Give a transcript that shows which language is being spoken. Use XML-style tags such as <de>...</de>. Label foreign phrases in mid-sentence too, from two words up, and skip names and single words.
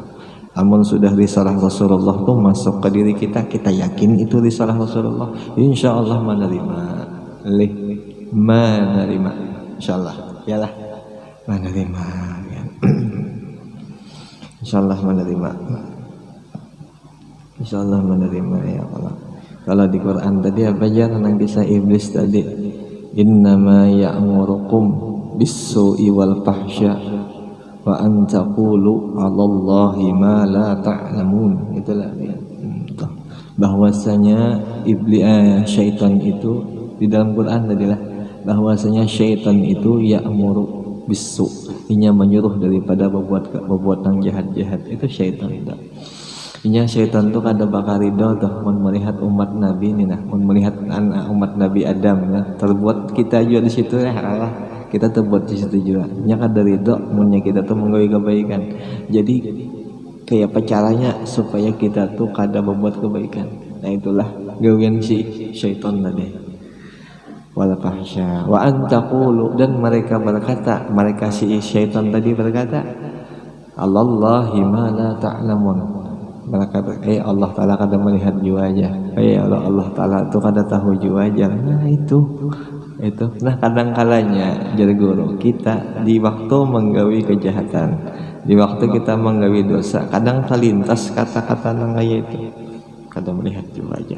<bjn>Amun sudah risalah Rasulullah tuh masuk ke diri kita yakin itu risalah Rasulullah,</bjn> <ar>إن شاء الله</ar> <bjn>menerima insyaallah yalah menerima ya. insyaallah menerima ya Allah. Kalau di Quran tadi apa aja tentang kisah iblis tadi,</bjn> <ar>إنما يأمركم بالسوء والفحشاء وأن تقولوا على الله ما لا تعلمون.</ar> <bjn>Itulah ya. Bahwasanya syaitan itu di dalam Quran tadilah bahwasanya syaitan itu</bjn> <ar>يأمر بالسوء,</ar> <bjn>inya menyuruh daripada berbuat yang jahat-jahat, itu syaitan. Inya syaitan tuh kada bakal ridho tuh melihat umat Nabi ini nah, melihat anak umat Nabi Adam nah, terbuat kita juga di situ ya Allah, kita terbuat di situ juga. Nya kada ridho munnya kita tuh menggawe kebaikan. Jadi kayak apa caranya supaya kita tuh kada berbuat kebaikan. Nah, itulah gawean si syaitan tadi.</bjn> <ar>والفحشاء وأن تقولوا,</ar> <bjn>dan mereka berkata, mereka si syaitan tadi berkata,</bjn> <ar>الله ما لا تعلمون.</ar> <bjn>Mereka Allah Ta'ala kada melihat jua aja, Allah Ta'ala itu kada tahu jua aja. Nah itu nah kadang kalanya jadi guru kita di waktu menggawi kejahatan, di waktu kita menggawi dosa, kadang terlintas kata-kata nang kaya itu kada melihat jua aja.</bjn>